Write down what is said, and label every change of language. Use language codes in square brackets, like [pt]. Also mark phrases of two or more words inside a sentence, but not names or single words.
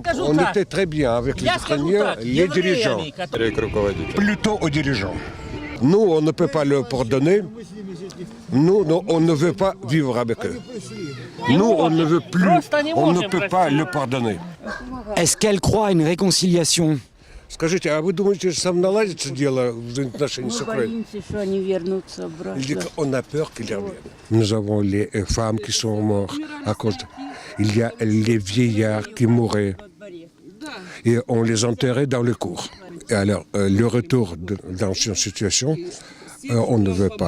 [fr] On était très bien avec les Ukrainiens, les dirigeants. Plutôt aux dirigeants. Nous, on ne peut pas leur pardonner. Nous, on ne veut pas vivre avec eux. Nous, on ne veut plus, on ne peut pas le pardonner. Est-ce qu'elle croit à une réconciliation? [ru] Скажите, а вы думаете, что сам наладится дело в отношении с Украиной? [fr] Il dit qu'on a peur qu'ils reviennent. Nous avons les femmes qui sont mortes à cause de... Il y a les vieillards qui mouraient. Et on les enterrait dans le cours. Et alors, le retour dans cette situation, on ne veut pas.